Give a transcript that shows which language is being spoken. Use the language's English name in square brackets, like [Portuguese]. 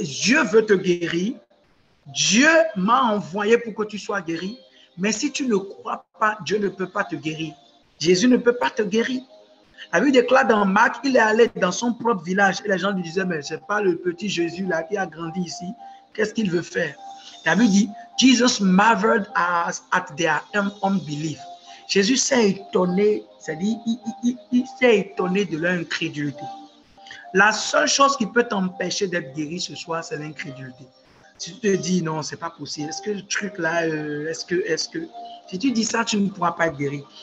[French] Dieu veut te guérir. Dieu m'a envoyé pour que tu sois guéri. Mais si tu ne crois pas, Dieu ne peut pas te guérir. Jésus ne peut pas te guérir. La Bible déclare dans Marc, il est allé dans son propre village et les gens lui disaient, mais ce n'est pas le petit Jésus là qui a grandi ici. Qu'est-ce qu'il veut faire? La Bible dit, [English] Jesus marveled at their unbelief. [French] Jésus s'est étonné, c'est-à-dire il s'est étonné de leur incrédulité. La seule chose qui peut t'empêcher d'être guéri ce soir, c'est l'incrédulité. Si tu te dis, non, c'est pas possible, est-ce que le truc là, est-ce que, si tu dis ça, tu ne pourras pas être guéri.